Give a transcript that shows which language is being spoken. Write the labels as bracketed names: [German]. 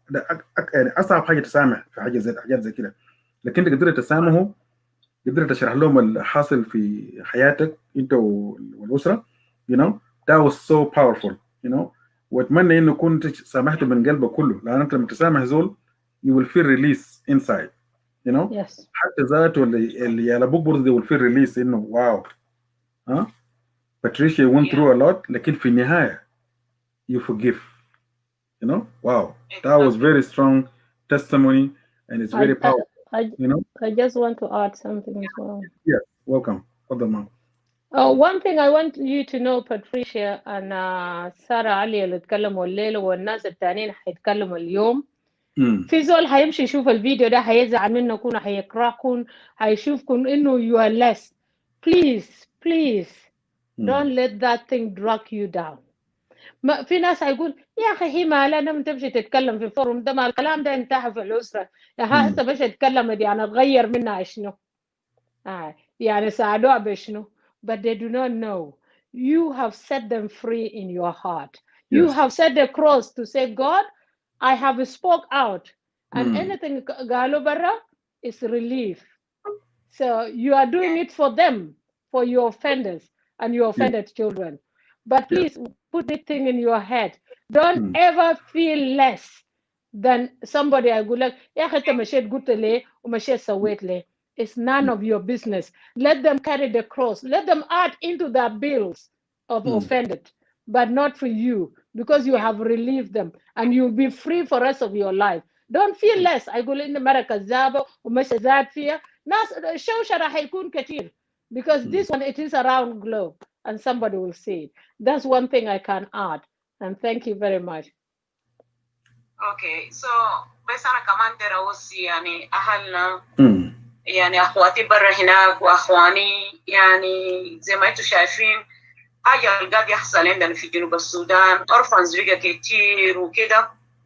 [Arabic] ده يعني اصعب حاجه تسامح في حاجات زي كده. لكن انت قدرت تسامحه، قدرت تشرح لهم الحاصل في حياتك انت والاسره. [English] that was so powerful. [Arabic] واتمنى انه كنت سامحت من قلبك كله، لان انت لما تسامح زول [English] you will feel release inside. Yes. [Arabic] حتى ذاته اللي على ابوك برضه [English] they will feel release [Arabic] انه واو. [English] Patricia went through a lot، [Arabic] لكن في النهايه [English] you forgive. wow, that was very strong testimony and it's very powerful. I just want to add something as well. Yes, welcome. [Arabic] اتفضل معك. [English] One thing I want you to know, Patricia and سارة علي [Arabic] اللي اتكلموا الليلة والناس التانيين هيتكلموا اليوم. في زول هيمشي يشوف الفيديو ده هيزعل منكم، هيكرهكم، هيشوفكم انه [English] you are less. Please don't let that thing drag you down. [Arabic] ما في ناس هيقول يا اخي هي مالها لما تمشي تتكلم في الفورم ده، ما الكلام ده انتهى في الاسره، هسه باش اتكلمت يعني تغير منها شنو؟ يعني ساعدوها بشنو؟ [English] But they do not know you have set them free in your heart. You have set the cross to say, God, I have spoke out, and anything [Arabic] قالوا برا [English] is relief. So you are doing it for them, for your offenders and your offended children. But please put this thing in your head. Don't ever feel less than somebody. [Arabic] أقول لك يا أخي أنت مشيت قلت ليه ومشيت سويت ليه. [English] It's none of your business. Let them carry the cross. Let them add into their bills of offended, but not for you, because you have relieved them and you'll be free for the rest of your life. Don't feel less. [Arabic] أقول إن مرة كذابة ومش زاد فيها ناس الشوشرة هيكون كتير, [English] because this one it is around globe and somebody will see it. That's one thing I can add, and thank you very much. Okay, so [Arabic] بس أنا كمان ترى وصي يعني أهلنا يعني أخواتي برا هناك وأخواني يعني زي ما أنتم شايفين حاجة قاعد يحصل عندنا في جنوب السودان. أورفانز بقى كتير وكده